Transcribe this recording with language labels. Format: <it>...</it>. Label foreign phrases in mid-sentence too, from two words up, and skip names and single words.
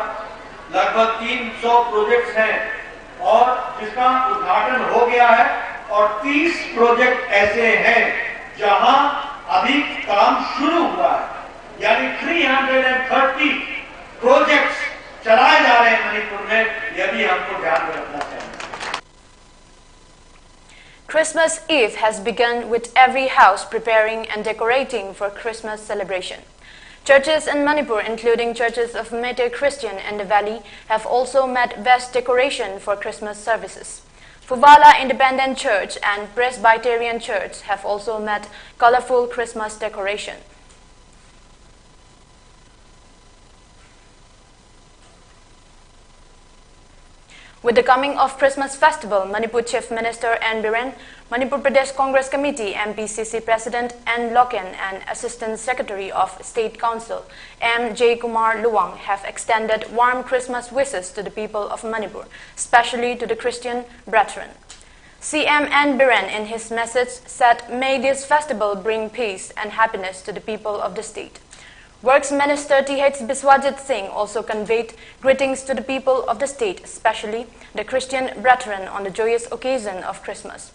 <hi>लगभग 300 प्रोजेक्ट्स हैं और जिसका उद्घाटन हो गया है और 30 प्रोजेक्ट ऐसे हैं जहां अभी काम शुरू हुआ है, यानी 330 प्रोजेक्ट्स चलाए जा रहे हैं मणिपुर में। यह भी हमको ध्यान में रखना चाहिए।</hi> <en>Christmas Eve has begun with every house preparing and decorating for Christmas celebration. Churches in Manipur, including churches of Meitei Christian in the valley, have also met best decoration for Christmas services. Fuvala Independent Church and Presbyterian Church have also met colorful Christmas decoration. With the coming of Christmas festival, Manipur Chief Minister N. Biren, Manipur Pradesh Congress Committee MPCC President N. Loken and Assistant Secretary of State Council M. J. Kumar Luwang have extended warm Christmas wishes to the people of Manipur, especially to the Christian brethren. CM N. Biren in his message said, "May this festival bring peace and happiness to the people of the state." Works Minister T.H. Biswajit Singh also conveyed greetings to the people of the state, especially the Christian brethren, on the joyous occasion of Christmas.</en>